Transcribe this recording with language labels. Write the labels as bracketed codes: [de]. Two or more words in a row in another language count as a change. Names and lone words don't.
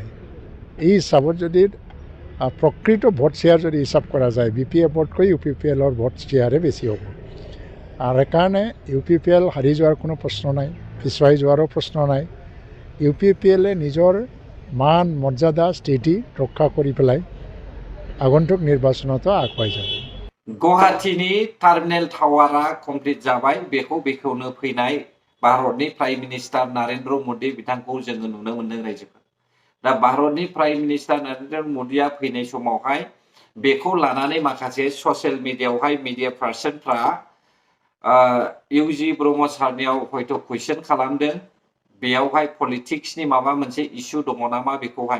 [as] এই হিচাপত যদি প্ৰকৃত ভোট শ্বেয়াৰ যদি হিচাপ কৰা যায় BPFতকৈ UPPLৰ ভোট শ্বেয়াৰে বেছি হ'ব। আৰু সেইকাৰণে UPPL হাৰি যোৱাৰ কোনো প্ৰশ্ন নাই, পিছুৱাই যোৱাৰো প্ৰশ্ন নাই। UPPLে নিজৰ মান মৰ্যাদা স্থিতি ৰক্ষা কৰি পেলাই আগন্তুক নিৰ্বাচনতো আগুৱাই যাব। [brx] गुवाहाटीनि [en] terminal tower complete [brx] जाबाय। बेखौनो फैनाय भारतनि [en] prime minister [brx] नरेंद्र मोदी बिथांखौ जोङो नुनो मोनदों रायजोफोर। दा भारतनि [en] prime minister [brx] नरेंद्र मोदीया फैनाय समावहाय बेखौ लानानै माखासे [en] social media media person [brx] UG ब्रह्म सारनियाव हयथ' कुइसन खालामदों बेयावहाय पलिटिक्सनि माबा मोनसे इस्यु दङ नामा बेखौहाय।